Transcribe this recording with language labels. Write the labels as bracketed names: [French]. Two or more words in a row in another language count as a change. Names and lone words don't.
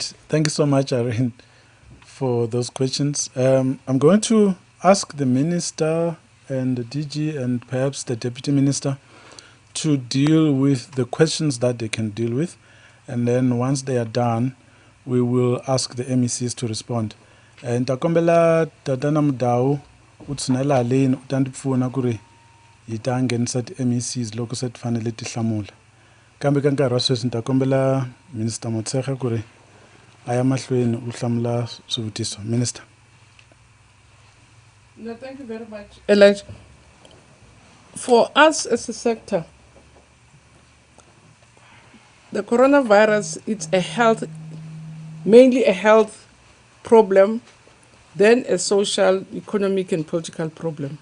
[English] Thank you so much, Irene, for those questions. I'm going to ask the minister and the DG and perhaps the deputy minister to deal with the questions that they can deal with. And then once they are done, we will ask the MECs to respond. [Tsonga] And takombela tatana mudau utsinela lane utandipfuna kuri yitangenisa ti MECs loko se ti fanele ti hlamula. Kambe ka nkarhi wa sweswi ni ta kombela Minister Motshekga kuri a ya mahlweni u hlamula swivutiso. [English] Minister. No, thank you very much, Elijah. For us as a sector, the coronavirus, it's mainly a health problem, then a social, economic, and political problem.